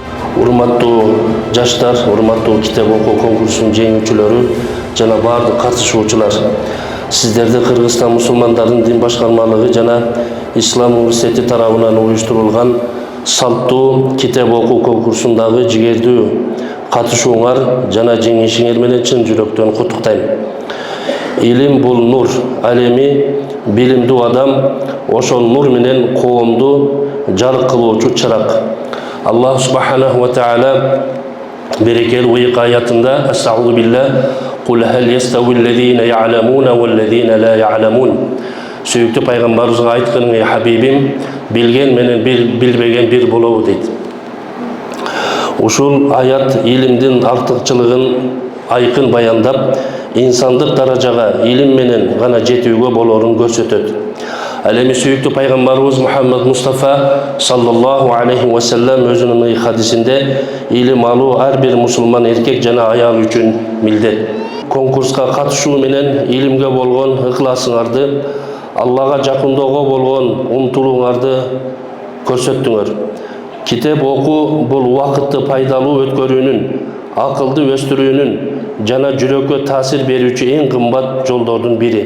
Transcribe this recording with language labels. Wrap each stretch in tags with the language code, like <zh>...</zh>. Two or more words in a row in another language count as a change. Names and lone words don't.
<ky>урматтуу жаштар, урматтуу китеп окуу конкурсунун жеңүүчүлөрү жана бардык катышуучулар, сиздерди Кыргызстан мусулмандарынын дин башкармалыгы жана Ислам университети тарабынан уюштурулган салттуу китеп окуу конкурсундагы жигердүү катышууңар жана жеңишиңер менен чын жүрөктөн куттуктайм. Илим бул нур, ал эми билимдүү адам ошол нур менен коомду жарык кылуучу чырак.</ky> <ar>الله سبحانه وتعالى</ar> <ky>берекелүү ыйык аятында</ky> <ar>أستغفر بالله قل هل يستوي الذين يعلمون والذين لا يعلمون.</ar> <ky>Сүйүктүү пайгамбарыбызга айткын, ey хабибим, билген менен билбеген бир болобу дейт. Ушул аят илимдин артыкчылыгын айкын баяндап, инсандык даражага илим менен гана жетүүгө болорун көрсөтөт. Ал эми сүйүктүү пайгамбарыбыз Мухаммад Мустафа</ky> <ar>صلى الله عليه وسلم</ar> <ky>өзүнүн хадисинде илим алуу ар бир мусулман эркек жана аял үчүн милдет. Конкурска катышуу менен илимге болгон ыхласыңарды, Аллага жакындоого болгон умтулууңарды көрсөттүңөр. Китеп окуу бул убакытты пайдалуу өткөрүүнүн, акылды өстүрүүнүн жана жүрөккө таасир берүүчү эң кымбат жолдордун бири.</ky>